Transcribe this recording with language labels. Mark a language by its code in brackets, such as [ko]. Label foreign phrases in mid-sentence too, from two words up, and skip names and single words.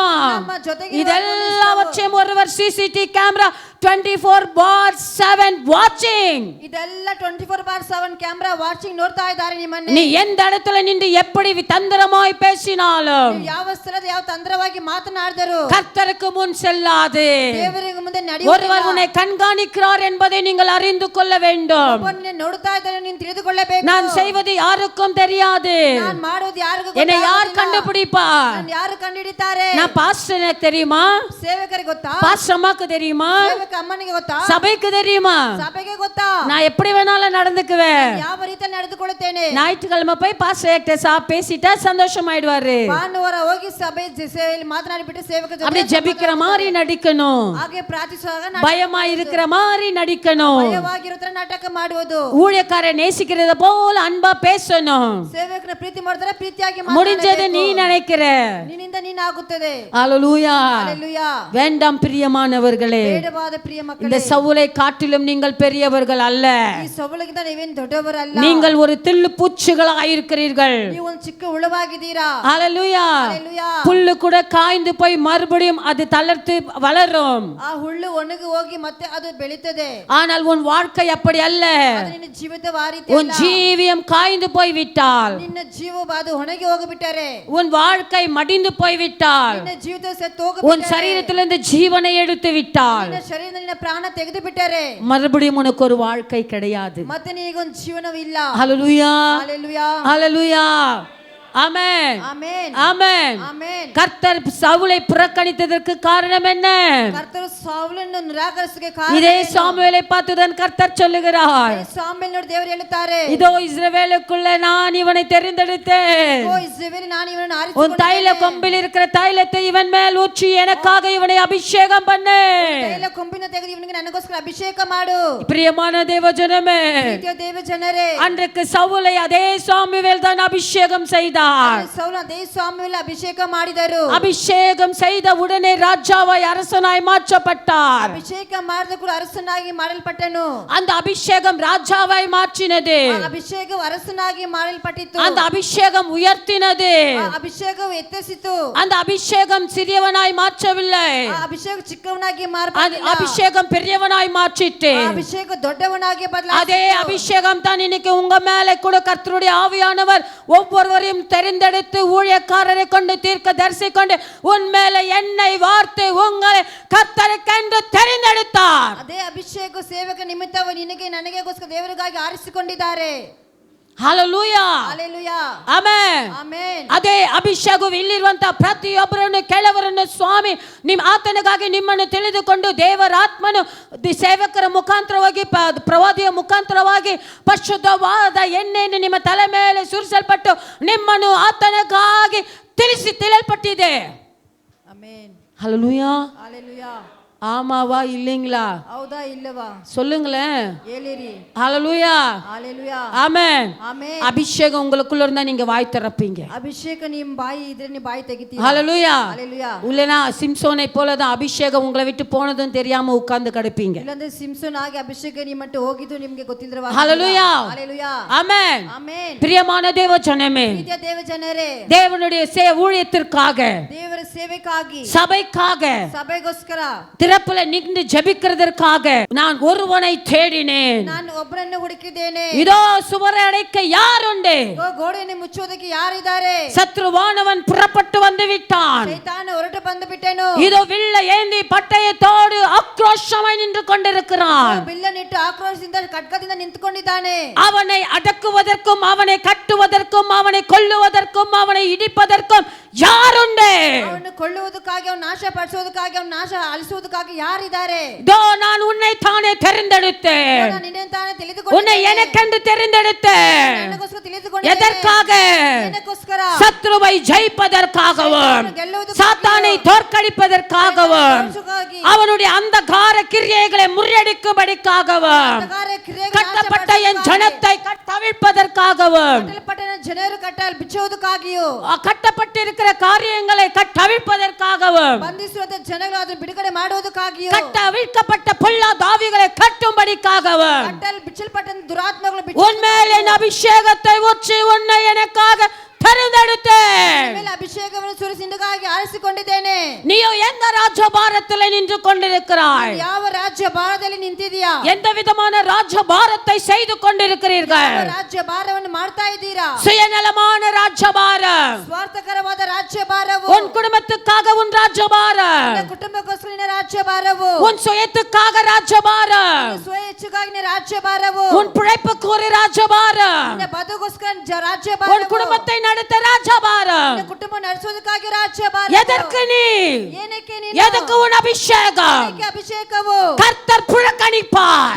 [kn] ನಮ್ಮ ಜೊತೆಗೆ [ta] இதெல்லாவற்றையும் ஒருவர் [en] CCTV camera 24/7 watching. [kn] ಇದೆಲ್ಲ 24/7 [en] camera watching [kn] ನೋಡ್ತಾ ಇದ್ದಾರೆ ನಿಮ್ಮನ್ನ. [ta] நீ எந்த இடத்துல நின்று எப்படி தந்திரமாய் பேசினாலும் [kn] ನೀವು ಯಾವ ಸ್ಥಳದ ಯಾವ ತಂತ್ರವಾಗಿ ಮಾತನಾಡಿದರು [ta] கர்த்தருக்கு முன் செல்லாது. [kn] ದೇವರಿಗೆ ಮುಂದೆ [ta] ஒருவர் உன்னை கண்காணிக்கிறார் என்பதை நீங்கள் அறிந்து கொள்ள வேண்டும். [kn] ನಡೆಯುವುದಿಲ್ಲ. ನೋಡ್ತಾ ಇದ್ದಾರೆ, ನೀನು ತಿಳಿದುಕೊಳ್ಳಬೇಕು. [ta] நான் செய்வது யாருக்கும் தெரியாது. [kn] ನಾನು ಮಾಡೋದು ಯಾರಿಗೂ [ta] என்னை யார் [kn] ಗೊತ್ತಾಗೋದಿಲ್ಲ. [ta] கண்டுபிடிப்பார்? [kn] ನಾನು ಯಾರು ಕಂಡುಹಿಡಿತಾರೆ? [ta] நான் பாஸ்டர், எனக்கு தெரியுமா? [kn] ಸೇವಕರಿಗೆ ಗೊತ್ತಾ? [ta] பாஸ்டர் அம்மாக்கு தெரியுமா? [kn] ಸೇವಕರಿಗೆ ಅವರಿಗೆ ಅಮ್ಮನಿಗೆ ಗೊತ್ತಾ? [ta] சபைக்கு தெரியுமா? [kn] ಸಭೆಗೆ ಗೊತ್ತಾ? [ta] நான் எப்படி வேணாலும் நடந்துக்குவேன். [kn] ಯಾವ ರೀತಿಯಲ್ಲಿ ನಡೆದುಕೊಳ್ಳುತ್ತೇನೆ. [ta] ஞாயிற்றுக்கிழமை போய் பாஸ்டர் கிட்ட பேசிட்டா சந்தோஷமாயிடுவாரு. [kn] ಭಾನುವಾರ ಹೋಗಿ ಸಭೆ ಸೇವೆಯಲ್ಲಿ ಮಾತನಾಡಿಬಿಟ್ಟು ಸೇವಕ ಜೊತೆ [ta] அப்படி ஜெபிக்கிற மாதிரி நடிக்கணும். [kn] ಹಾಗೆ ಪ್ರಾರ್ಥಿಸುವಾಗ [ta] பயமா இருக்கிற மாதிரி நடிக்கணும். [kn] ಭಯವಾಗಿರೋ ತರ ನಾಟಕ ಮಾಡುವುದು. [ta] ஊழியக்காரை நேசிக்கிறத போல அன்பா பேசணும். [kn] ಸೇವಕನ ಪ್ರೀತಿ ಮಾಡ್ತಾರೆ ಪ್ರೀತಿಯಾಗಿ [ta] முடிஞ்சது நீ நினைக்கிற. [kn] ನಿನ್ನಿಂದ ನೀನಾಗುತ್ತದೆ. [ta] ஹalleluya. ஹalleluya. வேண்டாம் பிரியமானவர்களே. [kn] ಬೇಡವಾದ ಪ್ರಿಯ ಮಕ್ಕಳೇ, [ta] இந்த சவுலை காட்டிலும் நீங்கள் பெரியவர்கள் அல்ல. [kn] ಈ ಸೌಲಗಿಂತ ನೀವೇನು ದೊಡ್ಡವರಲ್ಲ. [ta] நீங்கள் ஒரு தில்லு பூச்சிகளாக இருக்கிறீர்கள். [kn] ನೀವು ಒಂದು ಚಿಕ್ಕ ಹುಳವಾಗಿದ್ದೀರಾ. [ta] ஹalleluya. ஹalleluya. புல்லு கூட காய்ந்து போய் மறுபடியும் அது தளர்த்து வளரும். [kn] ಆ ಹುಲ್ಲು ಒಣಗಿ ಹೋಗಿ ಮತ್ತೆ ಅದು ಬೆಳೀತದೆ. [ta] ஆனால் உன் வாழ்க்கை அப்படி அல்ல. [kn] ಅದು ನಿನ್ನ ಜೀವಿತವ ಆ ರೀತಿ [ta] உன் [kn] ಅಲ್ಲ. [ta] ஜீவியம் காய்ந்து போய் விட்டால், [kn] ನಿನ್ನ ಜೀವ ಅದು ಒಣಗಿ ಹೋಗಿಬಿಟ್ಟರೆ, [ta] உன் வாழ்க்கை மடிந்து போய் விட்டால், [kn] ನಿನ್ನ ಜೀವಿತ ಸತ್ತು [ta] உன் [kn] ಹೋಗಿಬಿಟ್ಟರೆ, [ta] சரீரத்திலிருந்து ஜீவனை எடுத்து விட்டால், [kn] ನಿನ್ನ ಶರೀರದಿಂದ ನಿನ್ನ ಪ್ರಾಣ ತೆಗೆದು ಬಿಟ್ಟರೆ [ta] மறுபடியும் உனக்கு ஒரு வாழ்க்கை கிடையாது. [kn] ಮತ್ತೆ ನಿನಗೊಂದು ಜೀವನವಿಲ್ಲ. [ta] ஹalleluya. ஹalleluya. ஹalleluya. ஆமென். ஆமென். ஆமென். ஆமென். கர்த்தர் சவுலை புறக்கணித்ததற்கு காரணம் என்ன? [kn] ಕರ್ತರು ಸೌಲನ್ನು ನಿರಾಕರಿಸಿಗೆ ಕಾರಣ [ta] இதே [kn] ಏನು? [ta] சாமுவேலை பார்த்துதான் கர்த்தர் சொல்லுகிறார், [kn] ಸಾಮುವೇಲ್ ನೋಡಿ ದೇವರು ಹೇಳುತ್ತಾರೆ, [ta] இதோ இஸ்ரவேலுக்குள்ள நான் இவனை தெரிந்தெடுத்தேன். [kn] ಓ ಇಸ್ರಾಯೇಲ್, ನಾನು ಇವನನ್ನು [ta] உன் தைல [kn] ಆರಿಸಿಕೊಂಡಿದ್ದೇನೆ. [ta] கொம்பில் இருக்கிற தைலத்தை இவன் மேல் ஊற்றி எனக்காக இவனை அபிஷேகம் பண்ணு. [kn] ತೈಲ ಕೊಂಬಿನ ತೆಗೆದು ಇವನಿಗೆ ನನಗೋಸ್ಕರ ಅಭಿಷೇಕ ಮಾಡು. [ta] பிரியமான தேவஜனமே, [kn] ಪ್ರೀತಿಯ ದೇವ ಜನರೇ, [ta] அன்றைக்கு சவுலை அதே சாமுவேல் தான் அபிஷேகம் செய்தார். [kn] ಸೌಲ ಅದೇ ಸಾಮುವೇಲ್ ಅಭಿಷೇಕ ಮಾಡಿದರು. [ta] அபிஷேகம் செய்த உடனே ராஜாவாய் அரசனாய் மாற்றப்பட்டார். [kn] ಅಭಿಷೇಕ ಮಾಡಿದ ಕೂಡ ಅರಸನಾಗಿ ಮಾಡಲ್ಪಟ್ಟನು. [ta] அந்த அபிஷேகம் ராஜாவாய் மாற்றினது. [kn] ಆ ಅಭಿಷೇಕವು ಅರಸನಾಗಿ ಮಾಡಲ್ಪಟ್ಟಿತು. [ta] அந்த அபிஷேகம் உயர்த்தினது. [kn] ಆ ಅಭಿಷೇಕವು ಎತ್ತಿಸಿತು. [ta] அந்த அபிஷேகம் சிறியவனாய் மாற்றவில்லை. [kn] ಆ ಅಭಿಷೇಕ ಚಿಕ್ಕವನಾಗಿ [ta] அந்த [kn] ಮಾರ್ಪಟ್ಟಿಲ್ಲ. [ta] அபிஷேகம் பெரியவனாய் மாற்றிட்டு, [kn] ಆ ಅಭಿಷೇಕ ದೊಡ್ಡವನಾಗಿ [ta] அதே [kn] ಬದಲಾಯಿಸಿತು. [ta] அபிஷேகம் தான் இன்னைக்கு உங்க மேல கூட கர்த்தருடைய ஆவியானவர் ஒவ்வொருவரையும் தெரிந்தெடுத்து ஊழியக்காரரை கொண்டு தீர்க்க தரிசி கொண்டு உன் மேல எண்ணெய் வார்த்து உங்களை கர்த்தருக்கென்று தெரிந்தெடுத்தார். [kn] ಅದೇ ಅಭಿಷೇಕ ಸೇವಕ ನಿಮಿತ್ತವು ನಿನಗೆ ನನಗೆಗೋಸ್ಕರ ದೇವರಿಗಾಗಿ ಆರಿಸಿಕೊಂಡಿದ್ದಾರೆ. ಹalleluya. ಹalleluya. ಆಮೆನ್. ಆಮೆನ್. ಅದೇ ಅಭಿಷೇಕವು ಇಲ್ಲಿರುವಂತ ಪ್ರತಿಯೊಬ್ಬರನ್ನು ಕೆಲವರನ್ನು ಸ್ವಾಮಿ ಆತನಿಗಾಗಿ ನಿಮ್ಮನ್ನು ತಿಳಿದುಕೊಂಡು ದೇವರಾತ್ಮನು ಸೇವಕರ ಮುಖಾಂತರವಾಗಿ ಪ್ರವಾದಿಯ ಮುಖಾಂತರವಾಗಿ ಪರಿಶುದ್ಧವಾದ ಎಣ್ಣೆಯನ್ನು ನಿಮ್ಮ ತಲೆ ಮೇಲೆ ಸುರಿಸಲ್ಪಟ್ಟು ನಿಮ್ಮನ್ನು ಆತನಿಗಾಗಿ ತಿಳಿಯಲ್ಪಟ್ಟಿದೆ. ಆಮೆನ್. [ta] ஹalleluya. [kn] ಹalleluya. [ta] ஆமாவா இல்லைங்களா? [kn] ಹೌದಾ ಇಲ್ಲವಾ? [ta] சொல்லுங்களேன். [kn] ಹೇಳಿರಿ. [ta] ஹalleluya. [kn] ಹalleluya. [ta] ஆமென். [kn] ಆಮೆನ್. [ta] அபிஷேகம் உங்களுக்குள்ள இருந்தா நீங்க வாய் திறப்பீங்க. [kn] ಅಭಿಷೇಕ ನಿಮ್ಮ ಬಾಯಿ ಇದ್ರೆ ನೀವು ಬಾಯಿ ತೆಗಿತೀರಾ. [ta] ஹalleluya. [kn] ಹalleluya. [ta] உள்ளனா சிம்சோனை போல தான் அபிஷேகம் உங்களை விட்டு போனதும் தெரியாம உட்கார்ந்து கிடப்பீங்க. [kn] ಇಲ್ಲಂದ್ರೆ ಸಿಂಸೋನ್ ಆಗಿ ಅಭಿಷೇಕ ನಿಮ್ಮಟ್ಟು ಹೋಗಿದ್ದು ನಿಮಗೆ ಗೊತ್ತಿಲ್ಲವಾ? [ta] ஹalleluya. [kn] ಹalleluya. [ta] ஆமென். [kn] ಆಮೆನ್. [ta] பிரியமான தேவ ஜனமே, [kn] ಪ್ರೀತಿಯ ದೇವ ಜನರೇ, [ta] தேவனுடைய ஊழியத்திற்காக, [kn] ದೇವರ ಸೇವೆಗಾಗಿ, [ta] சபைக்காக, [kn] ಸಭೆಗೋಸ್ಕರ [ta] திறப்புல நின்று ஜெபிக்கிறதற்காக நான் ஒருவனை தேடினேன். [kn] ನಾನು ಒಬ್ಬರನ್ನು ಹುಡುಕಿದ್ದೇನೆ. [ta] இதோ சுவரை அடைக்க யாருண்டு? [kn] ಗೋಡೆಯನ್ನು ಮುಚ್ಚುವುದಕ್ಕೆ ಯಾರಿದ್ದಾರೆ? [ta] சத்ருவானவன் புறப்பட்டு வந்து விட்டான். [kn] ಸೈತಾನ ಹೊರಟು ಬಂದು ಬಿಟ್ಟನು. [ta] இதோ வில்ல ஏந்தி பட்டயத்தோடு ஆக்ரோஷமாய் நின்று கொண்டிருக்கிறான். [kn] ಬಿಲ್ಲನ್ನಿಟ್ಟು ಆಕ್ರೋಶದಿಂದ ಖಡ್ಗದಿಂದ ನಿಂತುಕೊಂಡಿದ್ದಾನೆ. [ta] அவனை அடக்குவதற்கும் அவனை கட்டுவதற்கும் அவனை கொல்லுவதற்கும் அவனை இடிப்பதற்கும் யாருண்டு? [kn] ಅವನು ಕೊಳ್ಳುವುದಕ್ಕಾಗಿ, ಅವನು ನಾಶ ಪಡಿಸುವುದಕ್ಕಾಗಿ, ಅವನು ನಾಶ ಅಳಿಸುವುದಕ್ಕಾಗಿ ಯಾರಿದ್ದಾರೆ? [ta] இதோ நான் உன்னை தானே தெரிந்தெடுத்தேன். [kn] ನಾನು ನಿನ್ನನ್ನು ತಾನೇ [ta] உன்னை [kn] ತಿಳಿದುಕೊಂಡಿದ್ದೇನೆ. [ta] எனக்கென்று தெரிந்தெடுத்தேன். [kn] ನನಗೋಸ್ಕರ ತಿಳಿದುಕೊಂಡಿದ್ದೇನೆ. [ta] எதற்காக? [kn] ಏನಕ್ಕೋಸ್ಕರ? [ta] சத்ருவை ஜெயிப்பதற்காகவும், சாத்தானை தோற்கடிப்பதற்காகவும், அவனுடைய அந்தகார கிரியைகளை முறியடிக்கும்படிக்காகவும், கட்டப்பட்ட என் ஜனத்தை கட்டவிழ்ப்பதற்காகவும், [kn] ಜನರು ಕಟ್ಟಲು ಬಿಚ್ಚುವುದಕ್ಕಾಗಿಯೂ, [ta] கட்டப்பட்டிருக்கிற காரியங்களை கட்டவிழ்ப்பதற்காகவும், [kn] ಬಂಧಿಸುವಂತ ಜನಗಳು ಅದನ್ನು ಬಿಡುಗಡೆ ಮಾಡುವುದಕ್ಕಾಗಿಯೂ, [ta] கட்டவிழ்க்கப்பட்ட பொல்லாத ஆவிகளை கட்டும்படிக்காகவும், [kn] ಕಟ್ಟಲು ಬಿಚ್ಚಲ್ಪಟ್ಟ ದುರಾತ್ಮಗಳು [ta] உன்மேல் என் அபிஷேகத்தை ஊற்றி உன்னை எனக்காக தெரிந்தெடுத்தேன். [kn] ಅಭಿಷೇಕವನ್ನು ಸುರಿಸಿ ನಿನಗಾಗಿ ಆರಿಸಿಕೊಂಡಿದ್ದೇನೆ. [ta] நீயோ எந்த ராஜபாரத்தில் நின்று கொண்டிருக்கிறாய்? [kn] ಯಾವ ರಾಜ್ಯ ಭಾರದಲ್ಲಿ ನಿಂತಿದೀಯಾ? [ta] எந்த விதமான ராஜபாரத்தை செய்து கொண்டிருக்கிறீர்கள்? [kn] ರಾಜ್ಯ ಭಾರವನ್ನು ಮಾಡ್ತಾ ಇದ್ದೀರಾ? [ta] சுயநலமான ராஜபாரம், [kn] ಸ್ವಾರ್ಥಕರವಾದ ರಾಜ್ಯ ಭಾರವು, [ta] உன் குடும்பத்துக்காக உன் ராஜபாரம், [kn] ಕುಟುಂಬಕ್ಕೋಸ್ಕರ ನಿನ್ನ ರಾಜ್ಯ ಭಾರವು, [ta] உன் சுயத்துக்காக ராஜபாரம், [kn] ಸ್ವಯ ಹೆಚ್ಚುಗಾಗಿ ನಿನ್ನ ರಾಜ್ಯ ಭಾರವು, [ta] உன் பிழைப்புக்கு ஒரு ராஜபாரம், [kn] ನಿನ್ನ ಬದುಕೋಸ್ಕರ ರಾಜ್ಯ [ta] உன் [kn] ಭಾರವು, [ta] குடும்பத்தை நடத்த ராஜபாரம். [kn] ನಿನ್ನ ಕುಟುಂಬ ನಡೆಸೋದಕ್ಕಾಗಿ ರಾಜ್ಯಭಾರ. [ta] எதற்கு நீ? [kn] ಏನಕ್ಕೆ ನೀನು? [ta] எதற்கு உன் அபிஷேகம்? [kn] ಏನಕ್ಕೆ ಅಭಿಷೇಕವು? [ta] கர்த்தர் புறக்கணிப்பார்.